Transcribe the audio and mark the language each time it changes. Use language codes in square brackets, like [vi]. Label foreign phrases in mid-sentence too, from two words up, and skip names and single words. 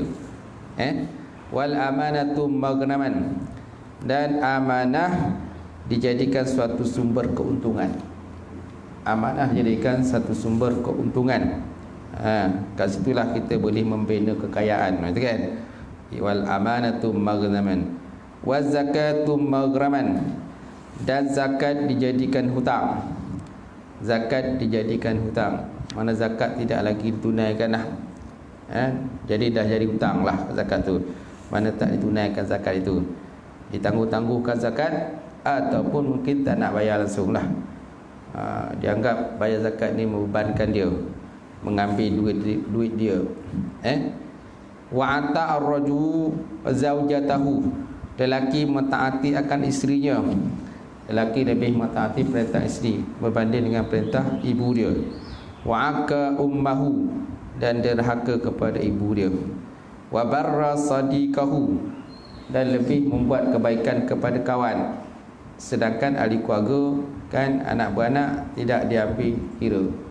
[ar] والأمانة مغنما, [ms] dan amanah dijadikan suatu sumber keuntungan. Amanah dijadikan satu sumber keuntungan. Kat situlah kita boleh membina kekayaan, kan? [ar] والأمانة مغنما والزكاة مغرما, [ms] dan zakat dijadikan hutang. Zakat dijadikan hutang, mana zakat tidak lagi ditunaikan lah. Jadi dah jadi hutang lah zakat tu. Mana tak ditunaikan zakat itu, ditangguh-tangguhkan zakat, ataupun mungkin tak nak bayar langsung lah. Dianggap bayar zakat ni membebankan dia, mengambil duit dia. [ar] وأطاع الرجل زوجته, [ms] lelaki mentaati akan isterinya. Lelaki lebih mentaati perintah isteri berbanding dengan perintah ibu dia. [ar] وعقّ أمه, [ms] dan derhaka kepada ibu dia. [ar] وبرّ صديقه, [ms] dan lebih membuat kebaikan kepada kawan, sedangkan ahli keluarga kan, anak beranak tidak diambil kira.